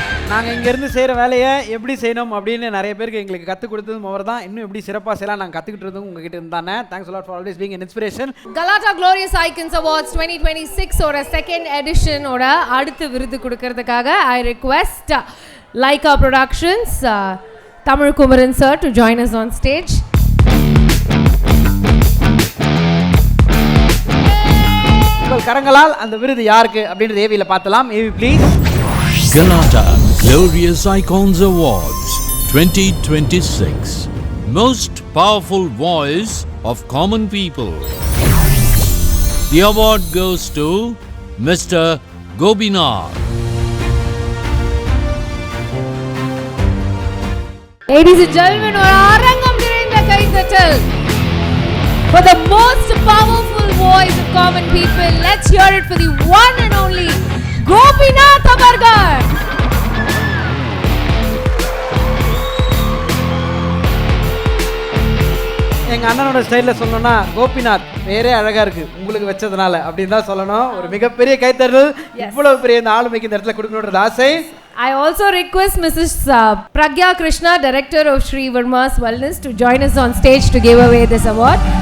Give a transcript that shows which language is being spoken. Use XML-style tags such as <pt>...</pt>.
<ta>நாங்கள் இங்கேருந்து செய்கிற வேலையை எப்படி செய்யணும் அப்படின்னு நிறைய பேருக்கு எங்களுக்கு கற்றுக் கொடுத்ததும் அவர் தான். இன்னும் எப்படி சிறப்பாக செய்யலாம் நாங்கள் கற்றுக்கிட்டு உங்ககிட்ட இருந்தானே.</ta> <en>Thanks lot for always being an inspiration. Galata Glorious Icons Awards 2026</en> <ta>ஓட செகண்ட் எடிஷனோட அடுத்த விருது கொடுக்கறதுக்காக</ta> <en>I request Laika Productions Tamil Kumaran sir to join us on stage.</en> <ta>உங்கள் கரங்களால் அந்த விருது யாருக்கு அப்படின்றது ஏவியில் பார்த்தலாம்.</ta> <en>AV please. Galata Glorious Icons Awards 2026 Most Powerful Voice of Common People. The award goes to Mr. Gopinath. Ladies and gentlemen,</en> <ta>ஒரு அரங்கம் நிறைந்த கைதட்டல்</ta> <en>for the most powerful voice of common people. Let's hear it for the one and only Gopinath அவர்கள்.</en> <ta>எங்கள் அண்ணனோட ஸ்டைலில் சொல்லணும்னா கோபிநாத் வேறே அழகாக இருக்குது உங்களுக்கு வச்சதுனால அப்படின்னு தான் சொல்லணும். ஒரு மிகப்பெரிய கைத்தறல் இவ்வளவு பெரிய இந்த ஆளுமைக்கு இந்த இடத்துல கொடுக்கணுன்றது ஆசை.</ta> <en>I also request Mrs. Pragya Krishna, Director of Sri Verma's Wellness, to join us on stage to give away this award.</en>